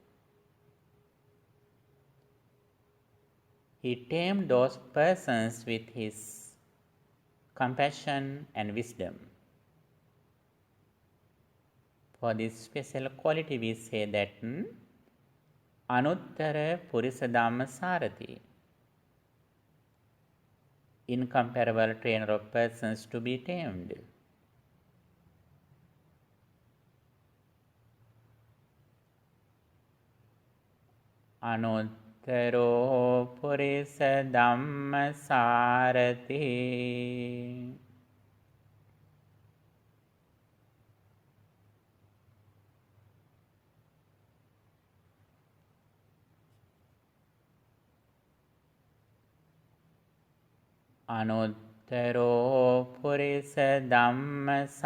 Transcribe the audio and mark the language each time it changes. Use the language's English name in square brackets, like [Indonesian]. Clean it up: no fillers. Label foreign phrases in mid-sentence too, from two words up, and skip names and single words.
[English] He tamed those persons with his compassion and wisdom. For this special quality we say that [Pali] Anuttara Purisa Dhamma Sarati, [English] incomparable trainer of persons to be tamed. [Pali] Anuttaro Purisa Dhamma Sarati, Anuttaro Purisa Dhamma